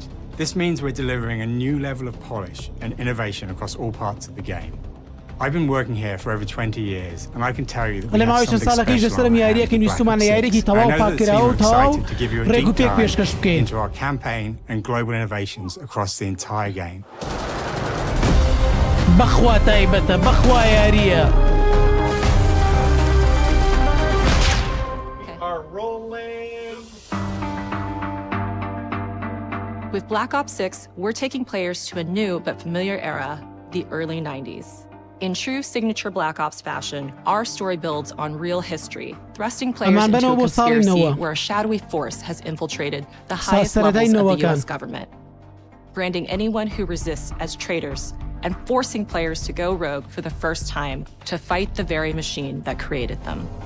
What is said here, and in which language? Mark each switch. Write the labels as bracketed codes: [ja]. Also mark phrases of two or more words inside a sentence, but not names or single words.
[en] This means we're delivering a new level of polish and innovation across all parts of the game. I've been working here for over 20 years, and I can tell you that we have something special on our hands with Black Ops 6. I know that the team are excited to give you a deep dive into our campaign and global innovations across the entire game. [ckb] بخوا تایبەتە بخوا یاریە. [en] Are rolling Black Ops 6, we're taking players to a new but familiar era, the early 90s. In true signature Black Ops fashion, our story builds on real history, thrusting players into a conspiracy where a shadowy force has infiltrated the highest levels of the US government, branding anyone who resists as traitors and forcing players to go rogue for the first time to fight the very machine that created them.